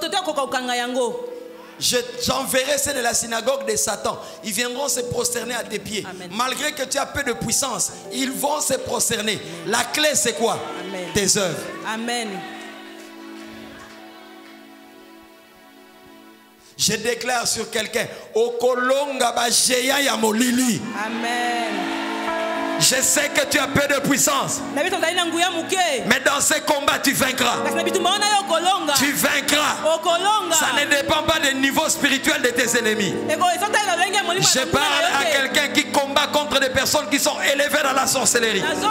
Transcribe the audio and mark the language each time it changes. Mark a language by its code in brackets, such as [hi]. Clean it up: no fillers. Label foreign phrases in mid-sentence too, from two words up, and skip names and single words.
[fr] J'enverrai ceux de la synagogue de Satan. Ils viendront se prosterner à tes pieds. Amen. Malgré que tu as peu de puissance, ils vont se prosterner. La clé, c'est quoi? Amen. Tes œuvres. Amen. Je déclare sur quelqu'un, [ln] Okolonga ba jeya ya molili. [fr] Amen. Je sais que tu as peu de puissance, mais dans ces combats tu vaincras. Tu vaincras. Ça ne dépend pas du niveau spirituel de tes ennemis. Je parle à quelqu'un qui combat contre des personnes qui sont élevées dans la sorcellerie.